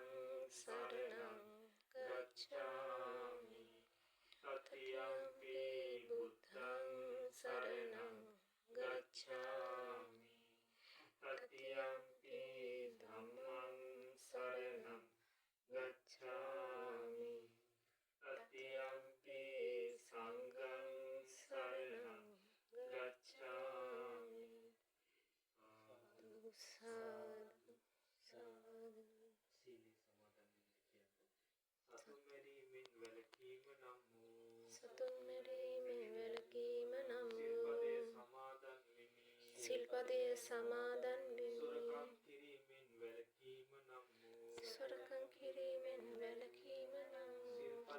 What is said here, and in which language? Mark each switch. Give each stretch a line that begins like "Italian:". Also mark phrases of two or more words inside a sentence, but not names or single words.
Pali: शरणं गच्छामि तृतीयम्पि बुद्धं शरणं गच्छामि तृतीयम्पि धम्मं शरणं गच्छामि तृतीयम्पि संघं शरणं गच्छामि साधु साधु
Sinhala: සීලී සමාදන් වෙන්න කියන්නේ සතුන් මැරීමෙන් වැළකීම නම් වූ සතුන් මැරීමෙන් වැළකීම නම් වූ සිල්පදයේ සමාදන් වෙමි සොරකම් කිරීමෙන් වැළකීම නම් වූ